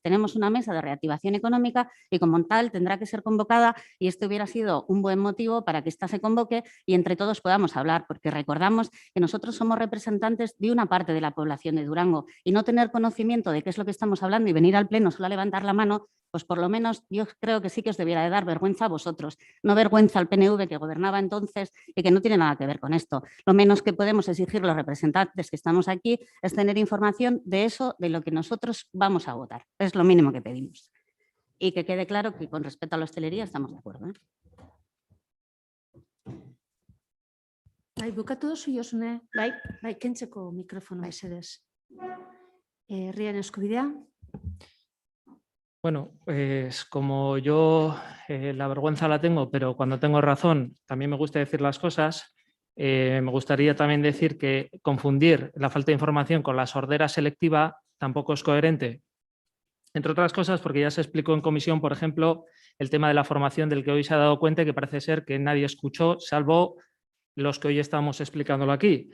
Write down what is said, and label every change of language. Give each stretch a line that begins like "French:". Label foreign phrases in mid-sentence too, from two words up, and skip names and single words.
Spanish: Tenemos una mesa de reactivación económica y como tal tendrá que ser convocada y este hubiera sido un buen motivo para que ésta se convoque y entre todos podamos hablar, porque recordamos que nosotros somos representantes de una parte de la población de Durango y no tener conocimiento de qué es lo que estamos hablando y venir al pleno solo a levantar la mano, pues por lo menos yo creo que sí que os debiera de dar vergüenza a vosotros, no vergüenza al PNV que gobernaba entonces y que no tiene nada que ver con esto. Lo menos que podemos exigir los representantes que estamos aquí es tener información de eso, de lo que nosotros vamos a votar. Es lo mínimo que pedimos. Y que quede claro que con respecto a la hostelería estamos de acuerdo.
Basque: Bukatu duzu Josune, kentzeko mikrofono mesedez. Herriaren eskubidea.
Spanish: Bueno, pues como yo la vergüenza la tengo, pero cuando tengo razón también me gusta decir las cosas, me gustaría también decir que confundir la falta de información con la sordera selectiva tampoco es coherente. Entre otras cosas porque ya se explicó en comisión, por ejemplo, el tema de la formación del que hoy se ha dado cuenta y que parece ser que nadie escuchó, salvo los que hoy estamos explicándolo aquí.